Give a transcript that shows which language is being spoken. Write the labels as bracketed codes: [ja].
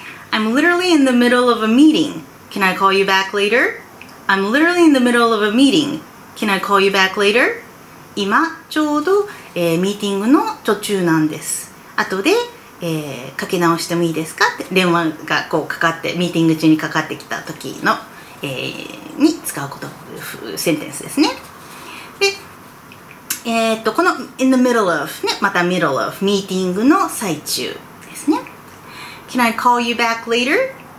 [en] I'm literally in the middle of a meeting. Can I call you back later? I'm literally in the middle of a meeting. Can I call you back later? [ja] 今、ちょうど、ミーティングの途中なんです。後で、かけ直してもいいですかって電話がこうかかって、ミーティング中にかかってきた時の、に使うセンテンスですね。で、この [en] in the middle of [ja] ね、また middle of ミーティングの最中ですね。 [en] Can I call you back later?